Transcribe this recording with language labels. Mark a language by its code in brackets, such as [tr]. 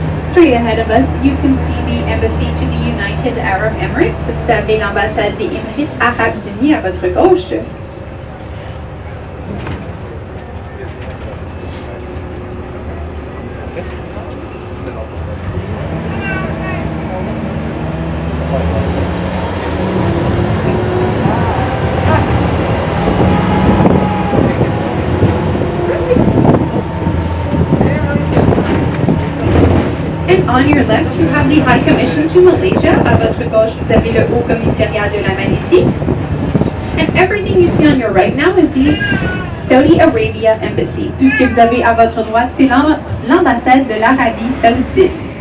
[en] Straight ahead of us, you can see the embassy to the United Arab Emirates. [fr] Vous avez l'ambassade des Émirats Arabes Unis à votre gauche. [en] On your left, you have the High Commission to Malaysia. [fr] À votre gauche, vous avez le Haut Commissariat de la Malaisie. [en] And everything you see on your right now is the Saudi Arabia Embassy. [fr] Tout ce que vous avez à votre droite, c'est l'ambassade de l'Arabie Saoudite.